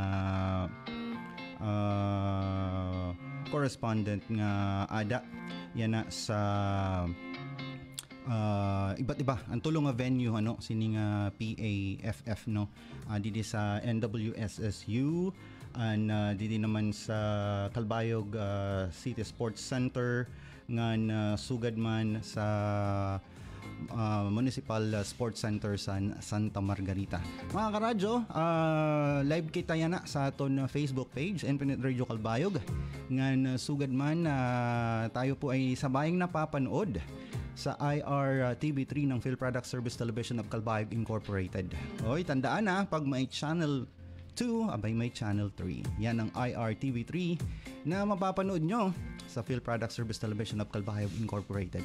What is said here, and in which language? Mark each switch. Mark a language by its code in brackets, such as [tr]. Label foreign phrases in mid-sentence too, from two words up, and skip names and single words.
[war] correspondent nga ada yan sa iba't iba ang tulong nga venue sining PAFF didi sa NWSSU didi naman sa Calbayog City Sports Center nga sugad man sa Municipal Sports Center sa Santa Margarita. Mga karadyo, live kita yan sa aton Facebook page, Infinite Radio Calbayog. [tl] Nga sugad man tayo po ay sabayang napapanood sa IRTV3 ng Philproduct Service Television of Calbayog Incorporated. Oy, tandaan na, pag may Channel 2, abay may Channel 3. Yan ang IRTV3 na mapapanood nyo sa Philproduct Service Television of Calbayog Incorporated.